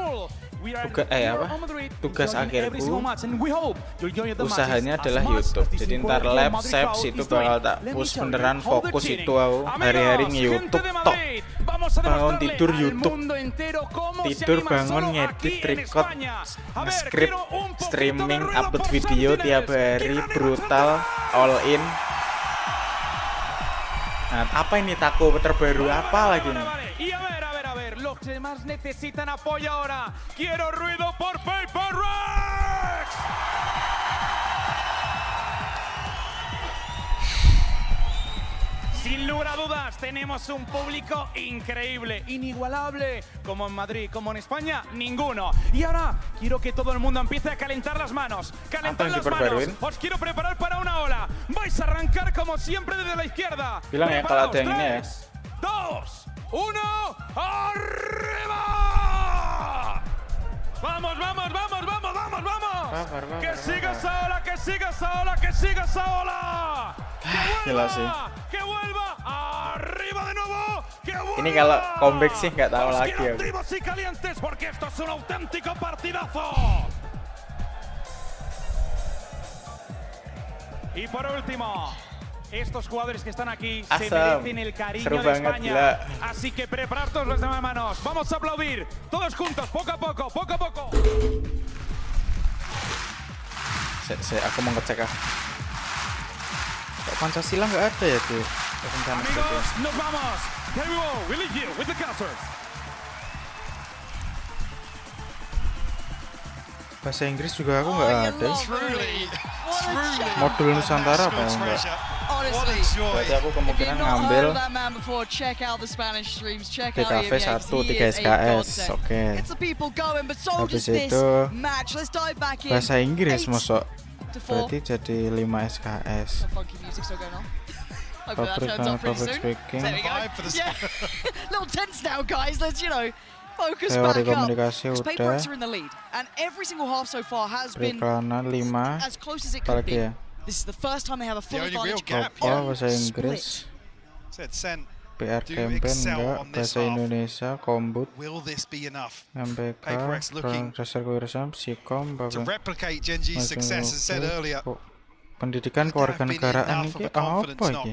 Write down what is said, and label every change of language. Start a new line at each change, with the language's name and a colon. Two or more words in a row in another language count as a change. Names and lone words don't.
Indonesian: Tugas akhirku usahanya adalah YouTube. Jadi ntar Leps itu bakal tak push beneran, fokus itu aku hari-hari nge-YouTube tok. Bangun tidur YouTube, tidur bangun ngedit, record, nge-script, streaming,
English: upload video
Indonesian: tiap hari,
English: brutal, all in.
Indonesian: Nah, apa ini taco terbaru apa lagi nih?
Spanish: Los demás necesitan apoyo ahora. Quiero ruido por Paper Rex. Sin lugar a dudas, tenemos un público increíble, inigualable, como en Madrid, como en España, ninguno. Y ahora quiero que todo el mundo empiece a calentar las manos. ¡Calentar las manos! Os quiero preparar para una ola. Vais a arrancar como siempre desde la izquierda.
Indonesian: Bilang ya kalau ada yang ini ya.
Spanish: 2, 1, ¡arriba! Vamos, vamos, vamos, vamos, vamos, vamos. Babar. Que siga esa ola, que siga esa ola, que siga esa ola.
Indonesian: Gila sih.
Spanish: Que vuelva. Arriba de nuevo. Que vuelva.
Indonesian: Ini kalau comeback sih nggak tahu
Spanish: Vamos,
Indonesian: lagi
Spanish: que
Indonesian: ya.
Spanish: activos y calientes porque esto es un auténtico partidazo. Y por último, estos jugadores que están aquí se
Indonesian: Asam.
Spanish: merecen el cariño
Indonesian: Seru
Spanish: de
Indonesian: banget,
Spanish: España.
Indonesian: gila.
Spanish: Así que preparar todos los demás manos. Vamos a aplaudir todos juntos, poco a poco, poco a poco.
Indonesian: Aku mau ngecek ah. Kok Pancasila nggak ada ya tuh?
Spanish: Amigos, nos vamos.
English: Here we go. We leave you with the casters.
Indonesian: Bahasa Inggris juga aku nggak ada.
English: Truly.
Indonesian: Modul Nusantara apa ya enggak? Berarti aku kemungkinan ngambil PKV 1 3 SKS. Oke. Habis itu bahasa Inggris masuk. Berarti jadi 5 SKS.
English: Public speaking. Little tense now, guys. Let's, focus
Indonesian: Teori
English: back up.
Indonesian: komunikasi
English: Because
Indonesian: udah.
English: Paper X are in the lead, and every single half so far has been
Indonesian: Periklanan 5.
English: as close as it could
Indonesian: Apalagi
English: be.
Indonesian: ya?
English: This is the first time they have a full advantage.
Indonesian: Bahasa Inggris.
English: PR campaign
Indonesian: enggak, bahasa Indonesia, kombut, MPK, dasar kewirausahaan, psikom, pendidikan kewarganegaraan ini apa ini?